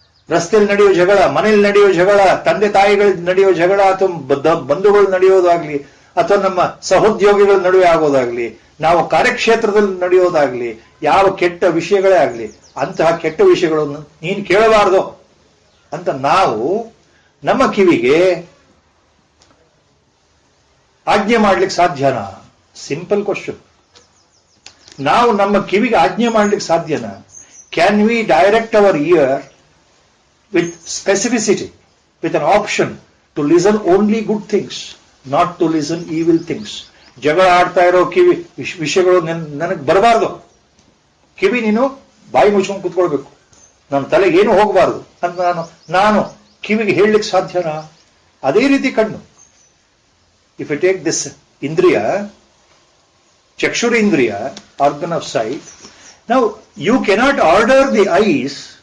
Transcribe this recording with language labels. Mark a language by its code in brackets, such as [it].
[kn] ರಸ್ತೆಯಲ್ಲಿ ನಡೆಯೋ ಜಗಳ, ಮನೆಯಲ್ಲಿ ನಡೆಯೋ ಜಗಳ, ತಂದೆ ತಾಯಿಗಳ ನಡೆಯೋ ಜಗಳ, ಅಥವಾ ಬಂಧುಗಳು ನಡೆಯೋದಾಗ್ಲಿ, ಅಥವಾ ನಮ್ಮ ಸಹೋದ್ಯೋಗಿಗಳ ನಡುವೆ ಆಗೋದಾಗ್ಲಿ, ನಾವು ಕಾರ್ಯಕ್ಷೇತ್ರದಲ್ಲಿ ನಡೆಯೋದಾಗ್ಲಿ, ಯಾವ ಕೆಟ್ಟ ವಿಷಯಗಳೇ ಆಗ್ಲಿ, ಅಂತಹ ಕೆಟ್ಟ ವಿಷಯಗಳನ್ನು ನೀನು ಕೇಳಬಾರದು ಅಂತ ನಾವು ನಮ್ಮ ಕಿವಿಗೆ ಆಜ್ಞೆ ಮಾಡ್ಲಿಕ್ಕೆ ಸಾಧ್ಯನಾ? [en] Simple question. [kn] ನಾವು ನಮ್ಮ ಕಿವಿಗೆ ಆಜ್ಞೆ ಮಾಡ್ಲಿಕ್ಕೆ ಸಾಧ್ಯನಾ? [en] Can we direct our ear with specificity, with an option to listen only good things, not to listen evil things? [kn] ಜಗಳ ಆಡ್ತಾ ಇರೋ ಕಿವಿ ವಿಷಯಗಳು ನನಗೆ ಬರಬಾರ್ದು, ಕಿವಿ ನೀನು ಬಾಯಿ ಮುಚ್ಕೊಂಡು ಕೂತ್ಕೊಳ್ಬೇಕು, ನನ್ನ ತಲೆಗೆ ಏನು ಹೋಗಬಾರದು ಅಂತ ನಾನು ಕಿವಿಗೆ ಹೇಳಲಿಕ್ಕೆ ಸಾಧ್ಯನಾ? ಅದೇ ರೀತಿ ಕಣ್ಣು. [en] If you take this ಇಂದ್ರಿಯ, ಚಕ್ಷುರೇಂದ್ರಿಯ, organ of sight, now you cannot order the eyes.